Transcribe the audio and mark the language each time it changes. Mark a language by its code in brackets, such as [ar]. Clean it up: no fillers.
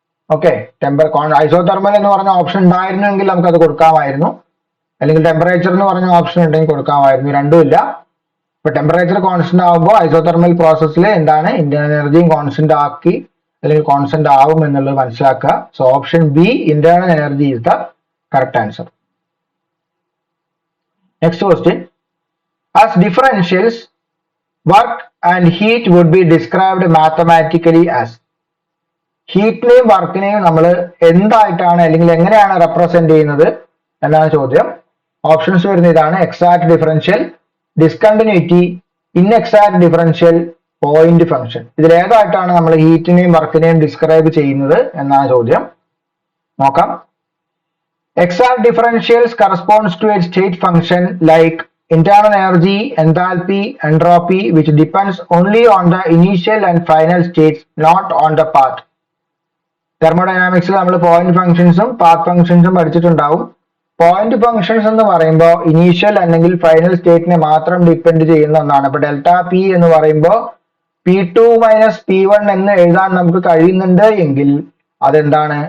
[ml] Okay, isothermal എന്ന് പറഞ്ഞ option ഉണ്ടായിരുന്നെങ്കിൽ നമുക്ക് അത് കൊടുക്കാമായിരുന്നു, അല്ലെങ്കിൽ ടെമ്പറേച്ചർ എന്ന് പറഞ്ഞ ഓപ്ഷൻ ഉണ്ടെങ്കിൽ കൊടുക്കാമായിരുന്നു. രണ്ടും ഇല്ല. ഇപ്പൊ ടെമ്പറേച്ചർ കോൺസ്റ്റന്റ് ആകുമ്പോൾ ഐസോതെർമൽ പ്രോസസ്സിൽ എന്താണ് ഇന്റേണൽ എനർജിയും കോൺസ്റ്റന്റ് ആക്കി അല്ലെങ്കിൽ കോൺസ്റ്റന്റ് ആവും എന്നുള്ളത് മനസ്സിലാക്കുക. [en] So option B internal energy is the correct answer. Next question. As differentials, work and heat would be described mathematically as. [ml] ഹീറ്റിനെയും വർക്കിനെയും നമ്മൾ എന്തായിട്ടാണ് അല്ലെങ്കിൽ എങ്ങനെയാണ് റെപ്രസെന്റ് ചെയ്യുന്നത് എന്നാണ് ചോദ്യം. ഓപ്ഷൻസ് വരുന്ന ഇതാണ്: exact differential, discontinuity, ഇൻഎക്സാക്ട് differential, point function. ഇതിലേതായിട്ടാണ് നമ്മൾ ഹീറ്റിനെയും വർക്കിനെയും ഡിസ്ക്രൈബ് ചെയ്യുന്നത് എന്നാണ് ചോദ്യം. നോക്കാം. [en] Exact differentials corresponds to a state function like internal energy, enthalpy, entropy, which depends only on the initial and final states, not on the path. [ml] തെർമോഡൈനാമിക്സിൽ നമ്മൾ point ഫംഗ്ഷൻസും path ഫംഗ്ഷൻസും പഠിച്ചിട്ടുണ്ടാവും. Point functions എന്ന് പറയുമ്പോൾ initial അല്ലെങ്കിൽ final സ്റ്റേറ്റിനെ മാത്രം depend ചെയ്യുന്ന ഒന്നാണ്. ഇപ്പൊ delta P എന്ന് പറയുമ്പോൾ P2 മൈനസ് P1 എന്ന് എഴുതാൻ നമുക്ക് കഴിയുന്നുണ്ട് എങ്കിൽ അതെന്താണ്?